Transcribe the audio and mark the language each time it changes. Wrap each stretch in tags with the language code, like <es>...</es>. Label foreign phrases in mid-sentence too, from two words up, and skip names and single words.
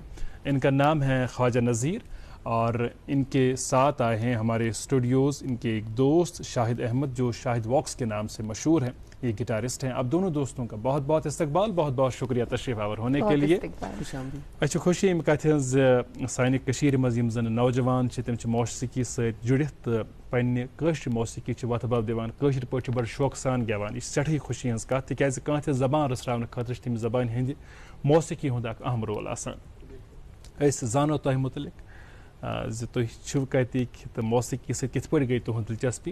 <ur>ان کا نام ہے خواجہ نذیر, اور ان کے ساتھ آئے ہیں ہمارے اسٹوڈیوز ان کے ایک دوست شاہد احمد, جو شاہد واکس کے نام سے مشہور ہیں, یہ گٹارسٹ ہیں. اب دونوں دوستوں کا بہت بہت استقبال, بہت بہت شکریہ تشریف آور ہونے کے لیے.</ur> <ks>اچھا خوشی ام کتھ سانہِ کٔشیٖرِ منٛز یِم زن نوجوان چھِ تِم چھِ موسیقی سۭتۍ جُڑِتھ تہٕ پننہِ کٲشرِ موسیقی چھِ وتھ بل دِوان, کٲشِر پٲٹھۍ چھِ بڑٕ شوقہٕ سان گٮ۪وان. یہِ چھِ سٮ۪ٹھٕے خوشی ہٕنٛز کتھ, تِکیازِ کانٛہہ تہِ زبان رٔژھراونہٕ خٲطرٕ چھِ تَمہِ زبانہِ ہٕنٛدِ موسیقی ہُنٛد اکھ اہم رول آسان. أسۍ زانو تۄہہِ مُتعلق زِ تُہۍ چھِو کتِکۍ تہٕ موسیقی سۭتۍ کِتھ پٲٹھۍ گٔے تُہنٛد دلچسپی.</ks>